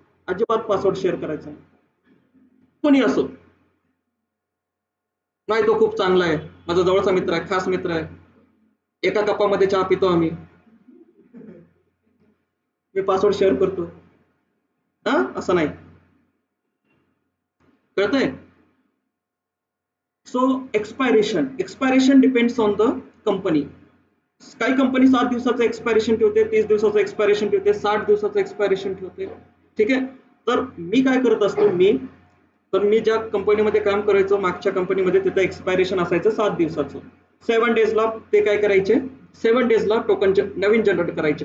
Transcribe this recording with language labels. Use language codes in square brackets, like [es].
[mr] अजिबात password share करायचा नाही, कोणी असो. नाही तो खूप चांगला आहे, माझा जवळचा मित्र आहे, खास मित्र आहे, एका कपामध्ये चहा पितो आम्ही, मी पासवर्ड शेअर करतो, हा असं नाही. कळतंय. [en] So expiration depends on the company. [mr] काही कंपनी 7 दिवसाचं एक्सपायरेशन ठेवते, 30 दिवसाचं एक्सपायरेशन ठेवते, 60 दिवसाचं एक्सपायरेशन ठेवते. ठीक आहे. तर मी काय करत असतो, मी ज्या कंपनीमध्ये काम करायचो मागच्या कंपनीमध्ये, तिथं एक्सपायरेशन असायचं 7 दिवसाचं. 7 डेजला ते काय करायचे, 7 डेजला टोकन नवीन जनरेट करायचे.